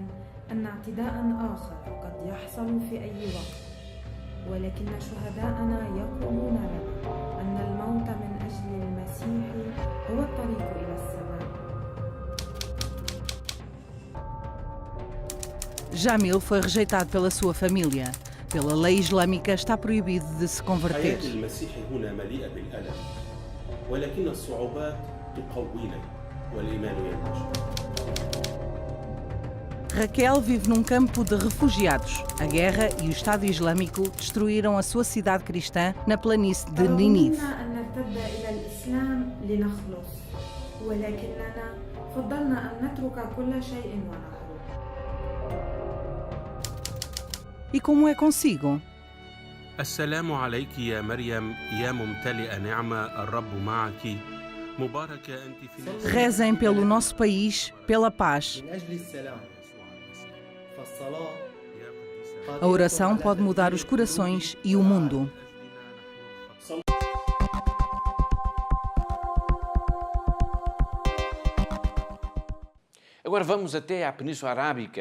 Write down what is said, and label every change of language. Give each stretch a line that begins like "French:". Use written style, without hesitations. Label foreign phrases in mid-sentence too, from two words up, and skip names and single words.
Arabic: يحصل في أي وقت ولكن شهداءنا يقولون لنا أن الموت من أجل المسيح هو الطريق إلى السماء.
Portuguese: Jamil foi rejeitado pela sua família. Pela lei islâmica está proibido de se converter. Raquel vive num campo de refugiados. A guerra e o Estado Islâmico destruíram a sua cidade cristã na planície de Nínive. E como é consigo?
Arabic: السلام عليكِ يا مريم، يا ممتلئة نعمة، الرب معكِ. مباركة أنتِ في.
Portuguese: Rezem pelo nosso país, pela paz. A oração pode mudar os corações e o mundo. Agora vamos até à Península Arábica.